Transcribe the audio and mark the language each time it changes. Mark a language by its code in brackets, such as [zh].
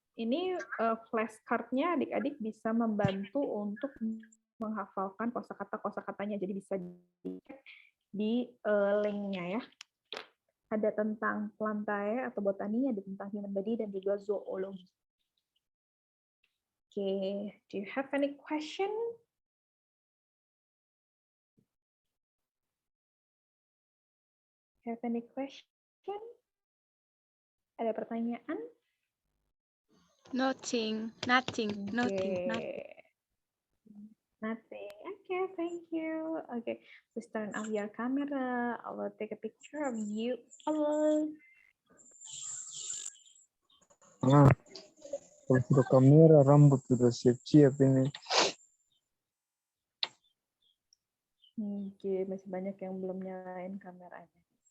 [id] Ini flashcard-nya adik-adik bisa membantu untuk menghafalkan kosakata-kosakatanya. Jadi bisa dicek di link-nya ya. Ada tentang plantae atau botani, ada tentang human body, dan juga zoologi. [en] Oke, do you have any question? Have any question? [id] Ada pertanyaan? [en] Nothing. Okay. Nothing. Okay, thank you. Okay, please turn off your camera. I will take a picture of you all. [id] Kalau sudah kamera, rambut sudah siap-siap ini. Oke, masih banyak yang belum nyalain kameranya.